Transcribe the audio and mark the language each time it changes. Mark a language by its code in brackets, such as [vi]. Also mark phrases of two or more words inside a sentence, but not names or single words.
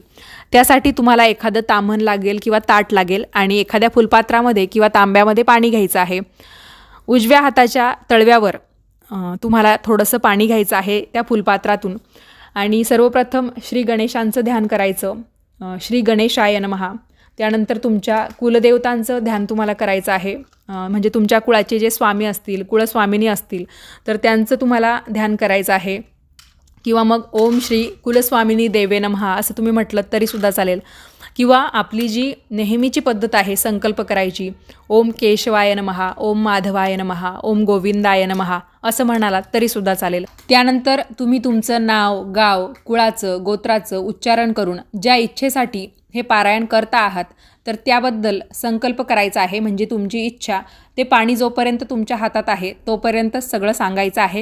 [mr] त्यासाठी तुम्हाला एखादं ताम्हण लागेल किंवा ताट लागेल आणि एखाद्या फुलपात्रामध्ये किंवा तांब्यामध्ये पाणी घ्यायचं आहे। उजव्या हाताच्या तळव्यावर तुम्हाला थोडंसं पाणी घ्यायचं आहे त्या फुलपात्रातून, आणि सर्वप्रथम श्री गणेशांचं ध्यान करायचं, [sa] श्री गणेशाय नमः. [mr] त्यानंतर तुमच्या कुलदेवतांचं ध्यान तुम्हाला करायचं आहे, म्हणजे तुमच्या कुळाचे जे स्वामी असतील, कुलस्वामिनी असतील तर त्यांचं तुम्हाला ध्यान करायचं आहे. किंवा मग [sa] ओम श्री कुलस्वामिनी देवे नमः [mr] असं तुम्ही म्हटलं तरीसुद्धा चालेल. किंवा आपली जी नेहमीची पद्धत आहे संकल्प करायची, [sa] ओम केशवाय नमः, ओम माधवाय नमः, ओम गोविंदाय नमः [mr] असं म्हणालात तरीसुद्धा चालेल. त्यानंतर तुम्ही तुमचं नाव, गाव, कुळाचं, गोत्राचं उच्चारण करून ज्या इच्छेसाठी हे पारायण करता आहात तर त्याबद्दल संकल्प करायचा आहे. म्हणजे तुमची इच्छा ते पाणी जोपर्यंत तुमच्या हातात आहे तोपर्यंत सगळं सांगायचं आहे.